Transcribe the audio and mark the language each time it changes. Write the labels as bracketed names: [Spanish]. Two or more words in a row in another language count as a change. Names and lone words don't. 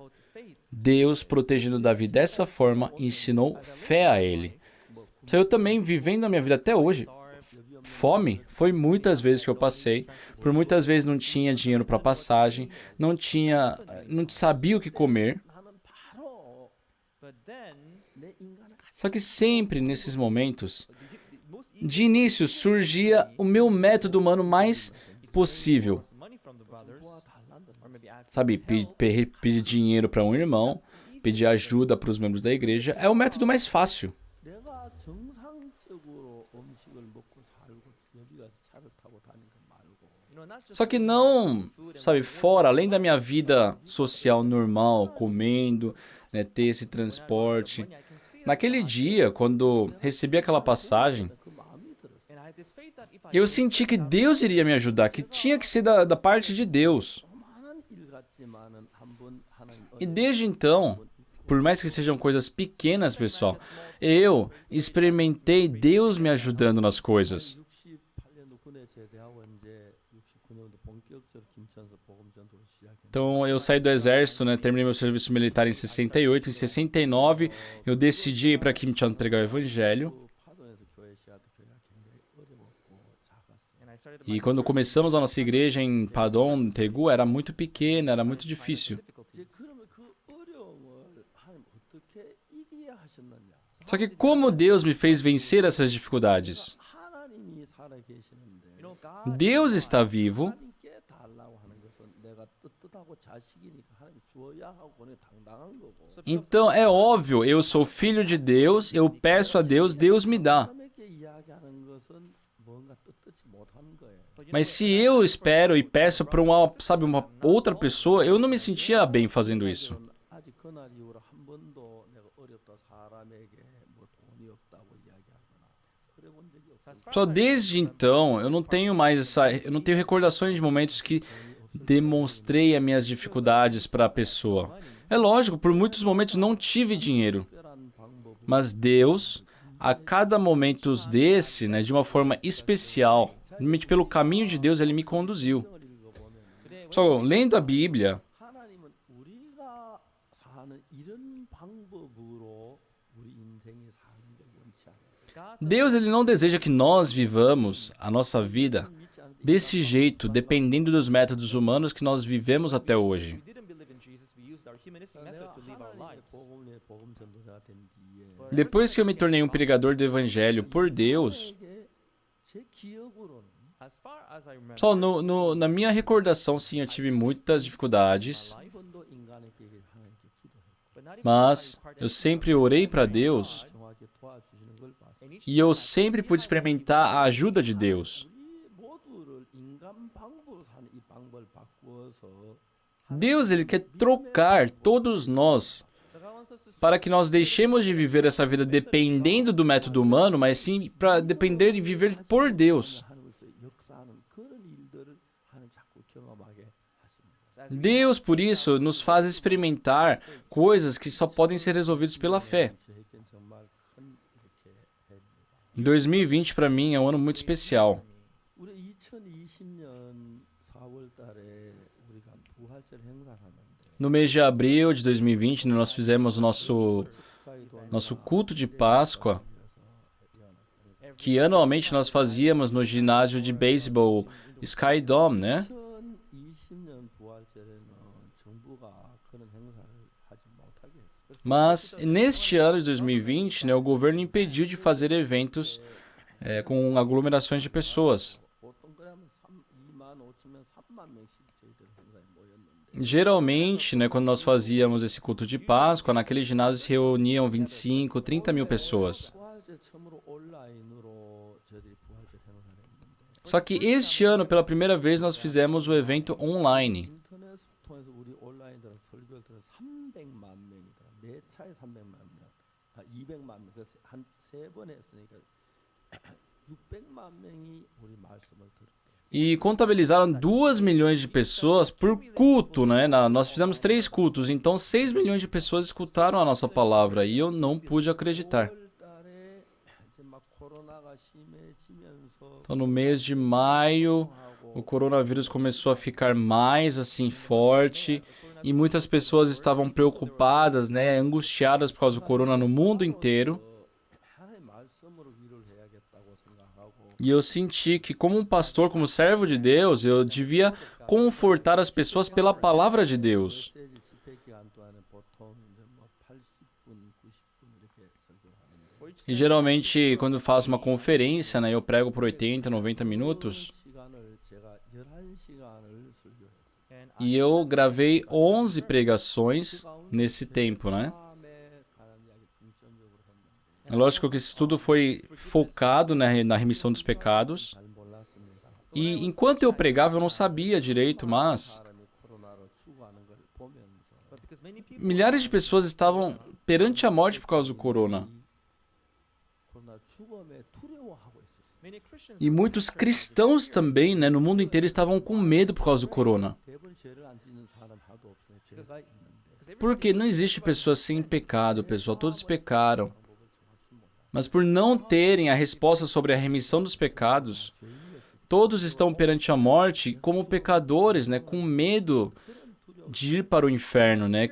[Portuguese] Deus, protegendo Davi dessa forma, ensinou fé a ele. Eu também, vivendo a minha vida até hoje, fome foi muitas vezes que eu passei. Por muitas vezes não tinha dinheiro para passagem, não sabia o que comer. [Korean] 나는 바로 내 인간을 가장 [Portuguese] Só que sempre nesses momentos, de início surgia o meu método humano mais possível. Sabe, pedir dinheiro para um irmão, pedir ajuda para os membros da igreja, é o método mais fácil. [Korean] 내가 정상적으로 음식을 먹고 살고 여기 가서 차를 타고 다니는 거 말고 [Portuguese] Só que não, sabe, fora, além da minha vida social normal, comendo, né, ter esse transporte. Naquele dia, quando recebi aquela passagem, [Korean] 그 마음이 들었어요. [Portuguese] eu senti que Deus iria me ajudar, que tinha que ser da parte de Deus. [Korean] 조그마한 일 같지만은 한번 하나님 [Portuguese] E desde então, por mais que sejam coisas pequenas, pessoal, eu experimentei Deus me ajudando nas coisas. [Korean] 68년도 군에 제대하고 이제 69년도 본격적으로 김천에서 복음 전도를 시작했는데 [Portuguese] Então eu saí do exército, né, terminei meu serviço militar em 68, em 69 eu decidi ir para Kimchan pregar o evangelho. [Korean] 파도에서 교회 시작도 교회가 굉장히 어려웠고 작았어요. [Portuguese] E quando começamos a nossa igreja em Padon, Tegu, era muito pequena, era muito difícil. [Korean] 이제 그러면 그 어려움을 하나님 어떻게 이기게 하셨느냐? [Portuguese] Só que como Deus me fez vencer essas dificuldades? [Korean] 하나님이 살아 계시는데 [Portuguese] Deus está vivo, [Korean] 하나님께 달라고 하는 것은 내가 떳떳하고 자식이니까 하나님 주어야 하고 그는 당당한 거고. [Portuguese] então é óbvio, eu sou filho de Deus, eu peço a Deus, Deus me dá. [Korean] 사람에게 이야기하는 것은 뭔가 떳떳지 못하는 거예요. [Portuguese] Mas se eu espero e peço para uma outra pessoa, eu não me sentia bem fazendo isso. [Korean] 아직 그날 이후로 한 번도 내가 어렵다 사람에게 뭐 돈이 없다고 이야기하거나 그래 본 적이 없어요. [Portuguese] Só desde então, eu não tenho recordações de momentos que demonstrei as minhas dificuldades para a pessoa. É lógico, por muitos momentos não tive dinheiro, [Korean] 특별한 방법은 [Portuguese] mas Deus, a cada momento desse, né, de uma forma especial, realmente pelo caminho de Deus, Ele me conduziu. [Korean] 성경을 읽어보면 [Portuguese] Só lendo a Bíblia, [Korean] 하나님은 우리가 사는 이런 방법으로 우리 인생이 사는 걸 원치 않아요. [Portuguese] Deus ele não deseja que nós vivamos a nossa vida [Korean] 믿지 않을 때 [Portuguese] desse jeito, dependendo dos métodos humanos que nós vivemos até hoje. [Korean] 내가 하나님의 복음의 복음 전도자가 된 뒤에 [Portuguese] Depois que eu me tornei um pregador do Evangelho por Deus, [Korean] 이게 제 기억으로는 [Portuguese] só na minha recordação, sim, eu tive muitas dificuldades. [Korean] 이번도 [Portuguese] Mas eu sempre orei para Deus [Korean] 정확히 도와주시는 걸 봤습니다. [Portuguese] e eu sempre pude experimentar a ajuda de Deus. [Korean] 우리 모두를 인간 방법으로 사는 이 방법을 바꾸어서 [Portuguese] Deus, ele quer trocar todos nós para que nós deixemos de viver essa vida dependendo do método humano, mas sim para depender e viver por Deus. [Korean] 하나님께서 역사하는 그런 일들을 하나님 자꾸 경험하게 하십니다. [Portuguese] Deus, por isso, nos faz experimentar coisas que só podem ser resolvidas pela fé. [Korean] 저에겐 정말 큰 이렇게 해입니다. [Portuguese] Em 2020, para mim, é um ano muito especial. [Korean] 우리 2020년 4월 달에 우리가 부활절 행사를 하는데 [Portuguese] No mês de abril de 2020, nós fizemos o nosso culto de Páscoa, que anualmente nós fazíamos no ginásio de beisebol Sky Dome, né? [Korean] 2020년 부활절에는 정부가 그런 행사를 하지 못하게 했어요. [Portuguese] Mas neste ano de 2020, né, o governo impediu de fazer eventos com aglomerações de pessoas. [Korean] 보통 그러면 2만 5천명, 3만 명씩 저희들 행사에 모였는데 [Portuguese] Geralmente, né, quando nós fazíamos esse culto de Páscoa, naquele ginásio se reuniam 25, 30 mil pessoas. [Korean] 부활절 처음으로 온라인으로 저희들이 부활절 행사를 했는데 [Portuguese] Só que este ano, pela primeira vez, nós fizemos o evento online. [Korean] 인터넷 통해서 우리 온라인 들은 설교를 들은 300만 명이더라. 매 차에 300만 명, 200만 명. 그래서 한 세 번 했으니까 600만 명이 우리 말씀을 들었대요. [Portuguese] E contabilizaram 2 milhões de pessoas por culto, né? Nós fizemos 3 cultos, então 6 milhões de pessoas escutaram a nossa palavra e eu não pude acreditar. [Korean] 5월 달에 이제 막 코로나가 심해지면서 [Portuguese] Então, no mês de maio, o coronavírus começou a ficar mais assim forte e muitas pessoas estavam preocupadas, né? Angustiadas por causa do corona no mundo inteiro. [Korean] 하나님의 말씀으로 위로를 해야겠다고 생각하고 [Portuguese] E eu senti que, como um pastor, como servo de Deus, eu devia confortar as pessoas pela palavra de Deus. [Korean] 메시지 집회 기간 동안에 보통 이제 뭐 80분, 90분 이렇게 설교를 하는데 [Portuguese] E geralmente, quando eu faço uma conferência, né, eu prego por 80, 90 minutos. [Korean] 시간을 제가 11시간을 설교했어요. [Portuguese] E eu gravei 11 pregações nesse tempo, né? [Korean] 마음에 관한 이야기 중점적으로 했는데 [Portuguese] É lógico que esse estudo foi focado, né, na remissão dos pecados. [Korean] 잘 몰랐습니다. [Portuguese] E enquanto eu pregava, eu não sabia direito, mas [Korean] 사람이 코로나로 죽어가는 걸 보면서 [English] But because many people [Portuguese] milhares de pessoas estavam perante a morte por causa do corona. [Korean] 코로나 죽음에 두려워하고 있었어요. [English] many Christians [Portuguese] E muitos cristãos também, né, no mundo inteiro estavam com medo por causa do corona. [Korean] 대부분 죄를 안 짓는 사람 하나도 없어요. 죄가 있는데 [Portuguese] Porque não existe pessoa sem pecado, pessoal, todos pecaram. Mas por não terem a resposta sobre a remissão dos pecados, todos estão perante a morte como pecadores, né, com medo de ir para o inferno, né?